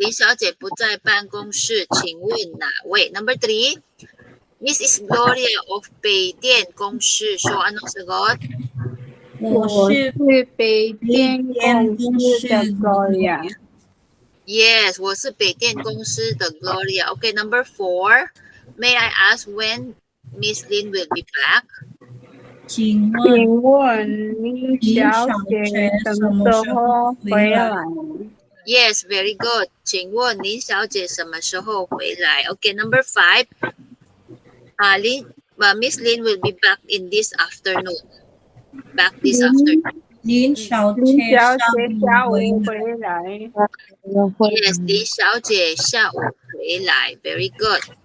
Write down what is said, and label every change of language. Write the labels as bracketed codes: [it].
[zh] 李小姐不在办公室，请问哪位 ？ [en] Number 3. Mrs. [tl] Gloria of 北电公司说 anong sagot? [zh] 我是北电公司的 Gloria。 Yes, 我是北电公司的 Gloria. [en] Okay, number 4. May I ask when Miss Lin will be back? [zh] 请问请问李小姐什么时候回来？ [en] Yes, very good. [zh] 请问林小姐什么时候回来 [en] Okay, number 5. Miss Lin will be back in this afternoon. Back this afternoon. [zh] 林小姐林小姐下下午午回回来。 Yes, 林小姐下午回来 [en] Very good.